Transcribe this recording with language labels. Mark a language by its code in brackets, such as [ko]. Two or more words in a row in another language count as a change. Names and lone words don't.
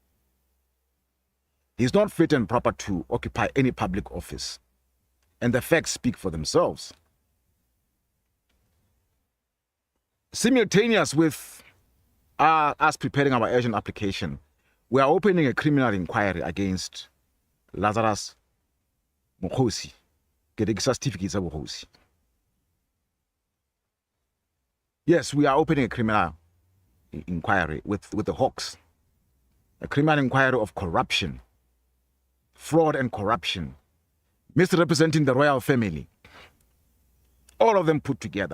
[en] He's not fit and proper to occupy any public office. And the facts speak for themselves. Simultaneous with us preparing our urgent application, we are opening a criminal inquiry against Lazarus Mokgosi, [tn] ke rekisa [en] certificates of Kgosi. Yes, we are opening a criminal inquiry with the Hawks, a criminal inquiry of corruption, fraud and corruption, misrepresenting the royal family, all of them put together.